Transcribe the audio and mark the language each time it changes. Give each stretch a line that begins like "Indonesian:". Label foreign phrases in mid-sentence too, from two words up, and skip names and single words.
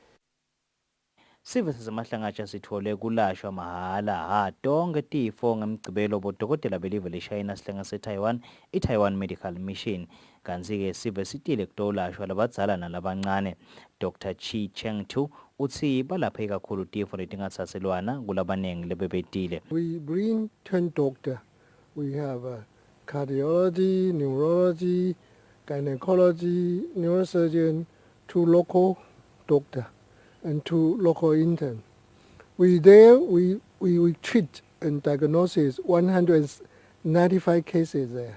Swati: Sive sezemahlangatsha sithole kulashwa mahala tonke tifo ngemgcibelo bodokotela belive leShayina sihlanga seTaiwan iTaiwan Medical Mission. Kanzi-ke sive sitile kutolashwa labadzala nalabancane. Dr. Chi Cheng Tu uthi balaphe kakhulu tifo letingatsatselwana kulabaningi lebebetile.
English: We bring 10 doctors. We have cardiology, neurology, gynecology, neurosurgeon, 2 local doctors and 2 local interns. We treat and diagnose 195 cases there.